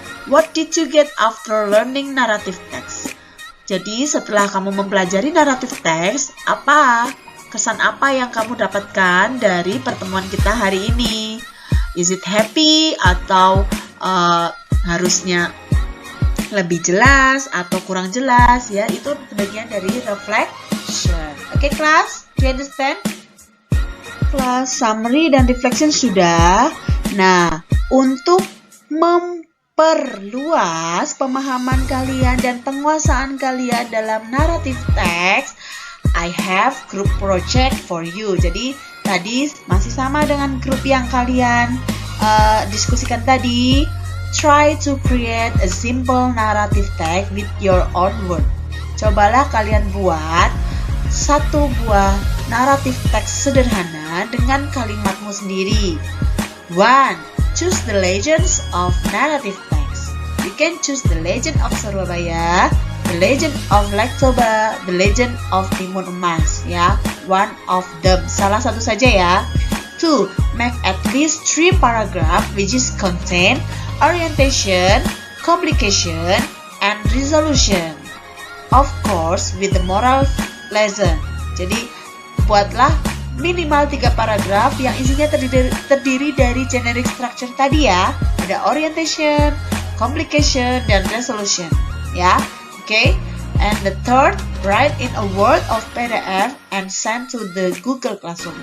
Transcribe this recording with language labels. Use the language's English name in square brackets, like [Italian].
[English] What did you get after learning narrative text? [Indonesian] Jadi, setelah kamu mempelajari narrative text, kesan apa yang kamu dapatkan dari pertemuan kita hari ini? [English] Is it happy [Indonesian] atau harusnya lebih jelas atau kurang jelas? Ya, itu bagian dari reflection. Oke, kelas? [English] Do you understand? [Indonesian] Kelas, summary dan reflection sudah. Nah, untuk memperluas pemahaman kalian dan penguasaan kalian dalam narrative text, [English] I have group project for you. [Indonesian] Jadi tadi masih sama dengan grup yang kalian diskusikan tadi. [English] Try to create a simple narrative text with your own word. [Indonesian] Cobalah kalian buat satu buah narrative text sederhana dengan kalimatmu sendiri. 1. [English] Choose the legends of narrative text. You can choose the legend of Surabaya, the legend of Lake Toba, the legend of Timun Emas, ya. One of them, [Indonesian] salah satu saja ya. 2. [English] Make at least 3 paragraph which is contain orientation, complication, and resolution. Of course, with the moral lesson. [Indonesian] Jadi, buatlah minimal 3 paragraf yang isinya terdiri dari generic structure tadi ya. Ada orientation, complication, dan resolution, ya. [English] Okay, and the third, write in a Word of PDF and send to the Google Classroom.